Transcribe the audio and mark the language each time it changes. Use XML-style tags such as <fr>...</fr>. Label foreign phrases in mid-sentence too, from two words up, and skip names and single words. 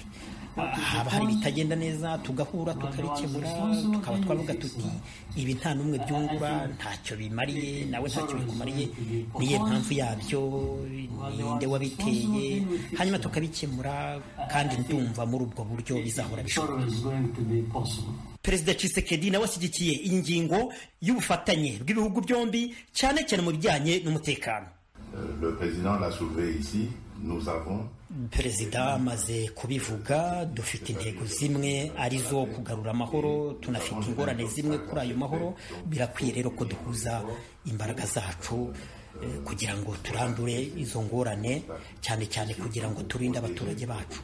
<rw>Haba hari ibitagenda neza tugahura tukabikemura, tukaba twavuga tuti ibi nta n'umwe byungura, ntacyo bimariye, nawe ntacyo bikumariye, niyo mpamvu yabyo, ninde wabiteye, hanyuma tukabikemura, kandi ndumva muri ubwo buryo bizahora bishoboka. Perezida Tshisekedi nawe ashyigikiye iyi ngingo y'ubufatanye bw'ibihugu byombi, cyane cyane mu bijyanye n'umutekano.</rw> <fr>Le président l'a soulevé ici.</fr> <rw>Perezida amaze kubivuga, dufite intego zimwe arizo kugarura amahoro, tunafite ingorane zimwe kuri ayo mahoro. Birakwiye rero ko duhuza imbaraga zacu kugira ngo turandure izo ngorane, cyane cyane kugira ngo turinde abaturage bacu.</rw>